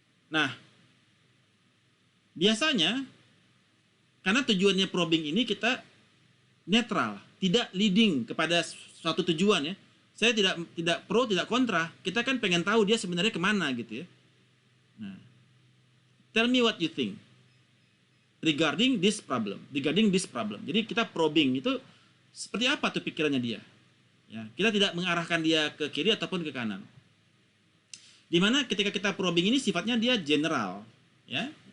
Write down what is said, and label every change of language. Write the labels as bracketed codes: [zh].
[id] Nah, biasanya karena tujuannya probing ini kita netral, tidak leading kepada suatu tujuan ya. Saya tidak pro, tidak kontra. Kita kan pengen tahu dia sebenarnya kemana gitu ya. [en] Nah, tell me what you think regarding this problem. [id] Jadi kita probing itu seperti apa tuh pikirannya dia. Ya, kita tidak mengarahkan dia ke kiri ataupun ke kanan. Dimana ketika kita probing ini sifatnya dia general, ya.